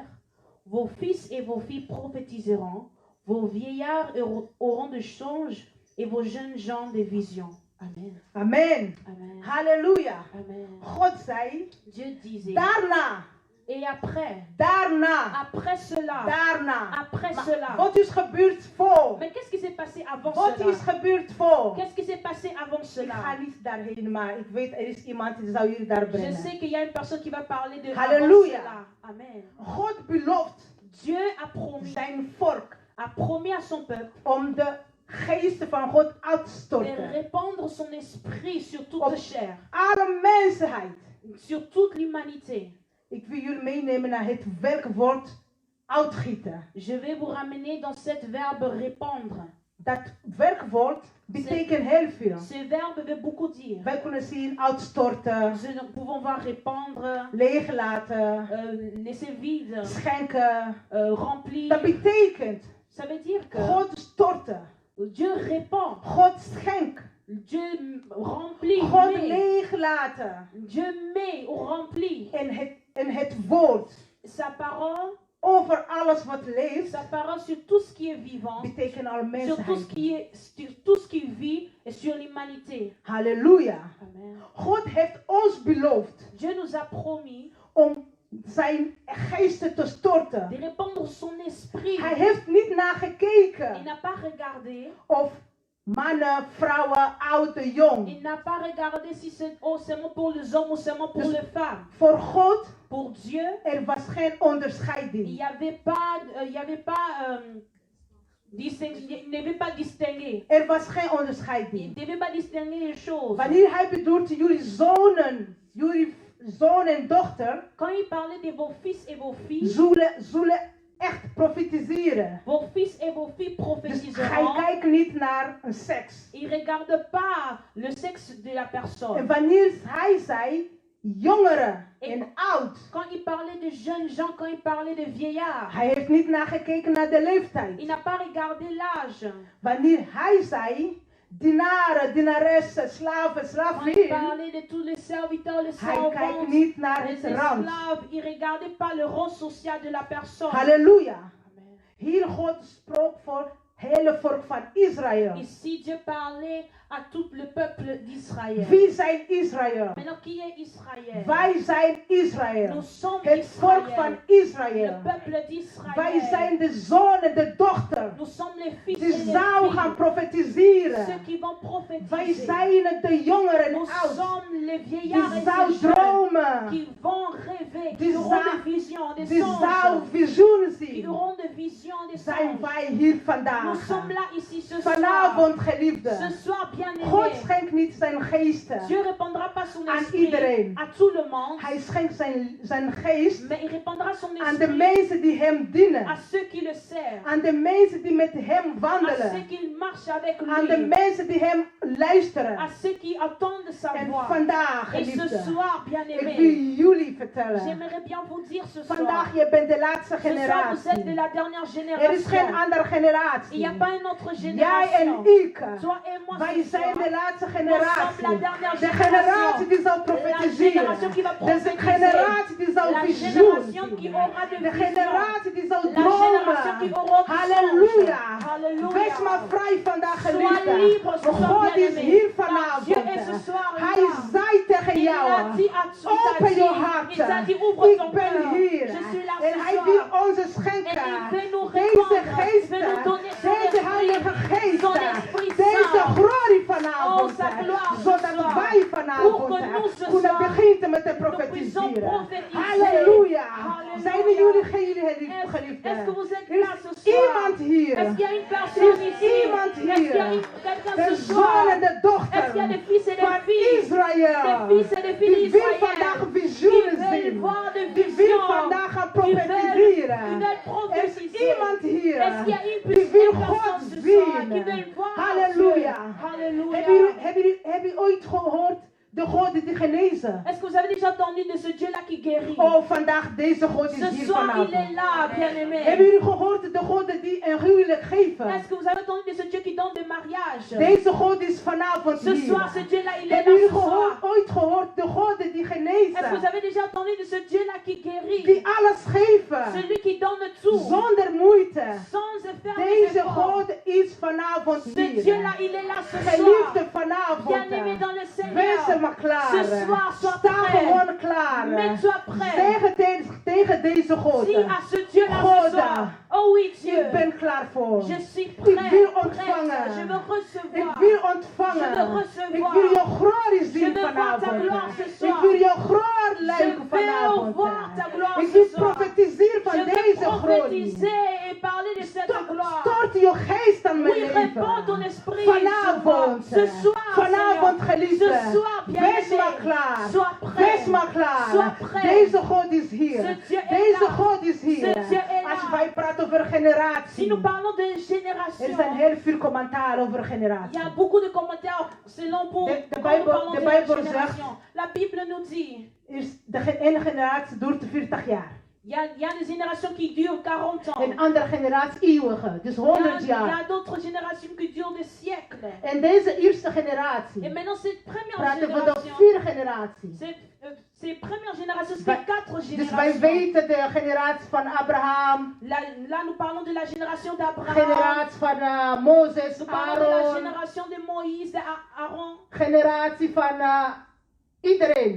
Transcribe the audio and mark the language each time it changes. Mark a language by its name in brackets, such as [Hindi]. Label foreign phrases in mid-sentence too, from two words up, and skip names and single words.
[French] Vos fils et vos filles prophétiseront. Vos vieillards auront des songes et vos jeunes gens des visions. Amen. Amen. Amen. Halleluja. Amen. [Dutch] God zei, [French] Dieu disait. [Dutch] daarna, [French] Et après cela, après [Dutch] Maar [French] cela. [Dutch] wat is gebeurd voor? [French] Mais qu'est-ce qui s'est passé avant [Dutch] Wat [French] cela? [Dutch] is gebeurd voor? [French] Qu'est-ce qui s'est passé avant [Dutch] Ik [French] cela? [Dutch] ga niet daarheen, maar ik weet er is iemand die zou jullie daar [French] Je [Dutch] brengen. [French] sais qu'il y a une personne qui va parler de Alléluia. avant cela. Amen. [Dutch] God belooft [French] Dieu a promis [Dutch] zijn volk [French] à son peuple [Dutch] om de geesten van God uit te [French] de [Dutch] storten. [French] répandre son esprit sur toute [Dutch] Op [French] chair, [Dutch] alle mensheid. [French] sur toute l'humanité. [Dutch] Ik wil jullie meenemen naar het werkwoord uitgieten. [French] Je vais vous ramener dans cette verbe répandre. [Dutch] Dat werkwoord betekent heel veel. [French] Ce verbe veut beaucoup dire. [Dutch] Wij kunnen zien uitstorten, [French] Nous pouvons voir répandre, [Dutch] leeglaten, [French] laisser vide, [Dutch] schenken. [French] remplir. [Dutch] Dat betekent [French] Ça veut dire que [Dutch] God storten, [French] Dieu répand, [Dutch] God schenkt, [French] Dieu remplit, [Dutch] God [French] met. [Dutch] leeglaten. [French] Dieu met ou remplit. [Dutch] En het woord [French] Sa parole, [Dutch] over alles wat leeft, [French] sa parole sur tout ce qui est vivant, [Dutch] betekent al [French] sur tout ce [Dutch] mensheid. [French] sur tout ce qui vit et sur l'humanité. Halleluja. Amen. [Dutch] God heeft ons beloofd [French] Dieu nous a promis [Dutch] om zijn geesten te storten. [French] de répandre son esprit. [Dutch] Hij heeft niet naar [French] Il [Dutch] gekeken [French] n'a pas regardé. [Dutch] of mannen, vrouwen, oud, jong. [French] Il n'a pas regardé si c'est seulement pour les hommes ou seulement pour [Dutch] Dus- [French] les femmes. [Dutch] Voor God, [French] Pour Dieu, [Dutch] er was geen [French] il [Dutch] onderscheiding. [French] n'y avait pas, il ne devait pas distinguer. [Dutch] Er was geen [French] Il [Dutch] onderscheiding. [French] ne devait pas distinguer les choses. [Dutch] Wanneer hij bedoelt jullie zoon en dochter, [French] Quand il parlait de vos fils et vos filles, [Dutch] zullen echt profetiseren. [French] vos fils et vos filles [Dutch] Dus hij [French] prophétiseront. [Dutch] kijkt niet naar een seks. [French] Il ne regarde pas le sexe de la [Dutch] En [French] personne. [Dutch] wanneer hij zei jongeren en oud, [French] Quand il parlait de jeunes gens, quand il parlait de vieillards, [Dutch] hij heeft niet naar gekeken naar de [French] il [Dutch] leeftijd. [French] n'a pas regardé l'âge. [Dutch] Wanneer hij zei dienaren, dienaressen, slaven, [French] Quand il [Dutch] slavin, [French] parlait de tous les serviteurs, les [Dutch] hij kijkt [French] servantes, [Dutch] niet naar [French] les [Dutch] het rand. [French] esclaves, il ne regardait pas le rang social de la personne. Halleluja. Amen. [Dutch] Hier God sprak voor het hele volk van Israël. [French] Ici, Dieu parlait à tout le peuple d'Israël. [Dutch] Wie zijn Israël? [French] Maintenant, qui est Israël? [Dutch] Wij zijn Israël. [French] Nous sommes [Dutch] Het volk van Israël. [French] Israël. Le peuple [Dutch] Wij [French] d'Israël. [Dutch] zijn de zoon en de dochter. [French] Nous sommes les fils [Dutch] Die [French] et les [Dutch] zou gaan [French] filles. [Dutch] profetiseren. [French] Ceux qui vont [Dutch] Wij [French] prophétiser. [Dutch] zijn de jongeren en [French] Nous [Dutch] oud. [French] sommes les [Dutch] Die [French] vieillards et [Dutch] zou [French] les jeunes [Dutch] dromen. [French] qui vont rêver, [Dutch] Die [French] qui auront [Dutch] zou- [French] des visions, des [Dutch] Die zou [French] songes, [Dutch] visioenen [French] qui [Dutch] zien. [French] auront des visions, des [Dutch] Zijn [French] songes. [Dutch] wij hier [French] Nous [Dutch] vandaag. [French] sommes là ici ce soir. [Dutch] Vanavond [French] Ce [Dutch] geliefde. [French] soir, bien [Dutch] God [French] aimé. [Dutch] schenkt niet zijn geesten. [French] Dieu ne répandra pas son [Dutch] Aan [French] esprit [Dutch] iedereen. [French] à tout le monde, [Dutch] Hij schenkt zijn geest [French] mais il répandra son [Dutch] aan de [French] esprit [Dutch] mensen die hem dienen. [French] à ceux qui le servent, [Dutch] Aan de mensen die met hem [French] à ceux [Dutch] wandelen. [French] qui marchent avec [Dutch] Aan de [French] lui, [Dutch] mensen die hem luisteren. [French] à ceux qui attendent sa [Dutch] En [French] voix. [Dutch] vandaag, [French] Et ce [Dutch] geliefde, [French] soir, bien [Dutch] ik [French] aimé, [Dutch] wil jullie vertellen. [French] j'aimerais bien vous dire ce soir, [Dutch] Vandaag, je bent de laatste [French] ce soir vous êtes de [Dutch] generatie. [French] la dernière [Dutch] Er is geen [French] génération. [Dutch] andere [French] Il n'y [Dutch] generatie. [French] a pas une autre [Dutch] Jij [French] génération. [Dutch] en ik. [French] Toi et moi, [Dutch] Wij [French] ce [Dutch] zijn [French] soir, [Dutch] de laatste [French] nous sommes la [Dutch] generatie. [French] dernière [Dutch] De generatie die zal [French] La [Dutch] profetiseren. [French] génération qui va [Dutch] De [French] prophétiser. [Dutch] generatie die zal [French] La [Dutch] visioen [French] génération qui [Dutch] zien. [French] aura de [Dutch] De [French] vision. [Dutch] generatie die zal [French] La génération qui [Dutch] dromen. [French] aura de Halleluja. songe. Halleluja. [Dutch] Wees maar vrij vandaag, [French] Sois [Dutch] geliefde. [French] libre ce soir, [Dutch] God is [French] bien-aimé. [Dutch] hier [French] Car [Dutch] vanavond. [French] Dieu est ce soir [Dutch] Hij [French] là. [Dutch] zei tegen [French] Il [Dutch] jou. [French] a dit à il [English] Open [French] t'a [English] your [French] dit, [English] heart. [French] il t'a dit, ouvre ton [Dutch] Ik ben [French] cœur. [Dutch] hier. [French] Je suis là [Dutch] En [French] ce [Dutch] hij wil [French] soir. [Dutch] ons [French] Et il [Dutch] schenken. [French] veut nous [Dutch] Deze [French] répandre. Il [Dutch] geest. [French] veut nous donner son [Dutch] Deze heilige [French] esprit. [Dutch] geest. [French] Son esprit [Dutch] Deze [French] saint. [Dutch] glorie [French] Oh, [Dutch] vanavond. [French] sa gloire ce [Dutch] Zodat [French] soir. [Dutch] wij [French] Pour [Dutch] vanavond [French] que nous ce [Dutch] kunnen [French] soir, [Dutch] beginnen met te [French] nous puissions [Dutch] profetiseren. [French] prophétiser. Halleluja. Halleluja. [Dutch] Zijn jullie [French] Est-ce [Dutch] geliefden? [French] que vous êtes [Dutch] Er [French] là ce [Dutch] is [French] soir? [Dutch] iemand hier. [French] Est-ce qu'il y a une personne [Dutch] Er is [French] ici? [Dutch] iemand [French] Est-ce qu'il y a [Dutch] hier. [French] quelqu'un [Dutch] De [French] ce soir? [Dutch] zoon en de dochter [French] Est-ce qu'il y a des fils et [Dutch] van [French] des filles? [Dutch] Israël. [French] Des fils et des filles [Dutch] Die wil [French] d'Israël. [Dutch] vandaag [French] Qui [Dutch] visioenen [French] veulent [Dutch] zien. [French] voir de [Dutch] Die wil [French] visions. [Dutch] vandaag gaan [French] Qui veulent [Dutch] profetiseren. Er is [French] prophétiser. [Dutch] iemand hier. [French] Est-ce qu'il y a une [Dutch] Die wil [French] personne [Dutch] God [French] ce soir qui [Dutch] zien. [French] veut voir Halleluja. Dieu? Halleluja. [Dutch] Heb je ooit gehoord de God die genezen? [French] Est-ce que vous avez déjà entendu de ce Dieu-là qui guérit? [Dutch] Oh, vandaag deze God is [French] Ce [Dutch] hier [French] soir, il [Dutch] vanavond. [French] est là, bien-aimé. [Dutch] Hebben jullie gehoord de God die een huwelijk geeft? [French] Est-ce que vous avez entendu de ce Dieu qui donne des mariages? [Dutch] Deze God is vanavond [French] Ce soir, ce [Dutch] hier. [French] Dieu-là, il est [Dutch] Hebben [French] là [Dutch] jullie [French] ce soir. [Dutch] ooit gehoord de God die [French] Est-ce que vous [Dutch] genezen? [French] avez déjà entendu de ce Dieu-là qui guérit? [Dutch] Die alles geeft. [French] Celui qui donne tout, [Dutch] Zonder moeite. [French] sans faire des [Dutch] Deze [French] efforts. [Dutch] God is vanavond [French] Ce Dieu-là, [Dutch] hier. [French] il est là ce [Dutch] Geliefde [French] soir. [Dutch] vanavond. [French] Bien-aimé dans le [Dutch] Wees [French] Seigneur. [Dutch] maar klaar. [French] Ce soir, sois [Dutch] Sta [French] prêt. [Dutch] gewoon klaar. [French] Mets-toi prêt. [Dutch] Zeg tegen deze God. [French] Dis à ce Dieu-là [Dutch] God, [French] ce soir. Oh oui, Dieu. [Dutch] Ik ben klaar voor. [French] Je suis prêt. [Dutch] Ik wil [French] Prête. [Dutch] ontvangen. [French] Je veux [Dutch] Ik [French] recevoir. [Dutch] wil ontvangen. [French] Je veux recevoir. [Dutch] Ik wil jouw glorie [French] Je [Dutch] zien [French] veux voir ta [Dutch] vanavond. [French] gloire ce soir. [Dutch] Ik wil jouw glorie [French] Je [Dutch] lijken [French] veux [Dutch] vanavond. [French] voir ta gloire [Dutch] Ik [French] ce [Dutch] wil [French] soir. [Dutch] profetiseren van [French] Je veux [Dutch] deze glorie. [French] prophétiser et parler de cette gloire. [Dutch] Stort je geest aan mijn [French] Oui, répands ton [Dutch] leven. [French] esprit [Dutch] Vanavond. [French] ce soir, [Dutch] Vanavond [French] Seigneur. [Dutch] geliefde. [French] Ce soir, bien [Dutch] Wees maar klaar. [French] Sois prêt. [Dutch] Wees maar klaar. [French] Sois prêt. [Dutch] Deze God is hier. [French] Ce Dieu est [Dutch] Deze [French] là. [Dutch] God is hier. [French] Ce Dieu est là. [Dutch] Als wij praten over [French] Si [Dutch] generatie. [French] nous parlons de [Dutch] Er [French] génération, [Dutch] zijn heel veel commentaar over [French] il y [Dutch] generatie. [French] a beaucoup de commentaires selon pour [Dutch] De [French] quand nous [Dutch] Bijbel- [French] parlons [Dutch] de [French] de la [Dutch] Bijbel [French] génération. La Bible nous dit, [Dutch] De ene generatie duurt 40 jaar. [French] il y a des générations qui durent 40 ans. [Dutch] Een andere generatie eeuwige, dus [French] Il [Dutch] 100 [French] y [Dutch] jaar. [French] a d'autres générations qui durent des siècles. [Dutch] En deze eerste [French] Et [Dutch] generatie [French] maintenant, cette première [Dutch] praten we de [French] génération, [Dutch] 4 generaties. [French] cette Ces premières générations, c'était 4 [Dutch] Dus wij [French] générations. [Dutch] weten de generatie van Abraham, [French] Là, nous parlons de la génération d'Abraham. [Dutch] generatie van Mozes, [French] Nous parlons de la [Dutch] Aaron, [French] génération de Moïse, d'Aaron, [Dutch] generatie van iedereen.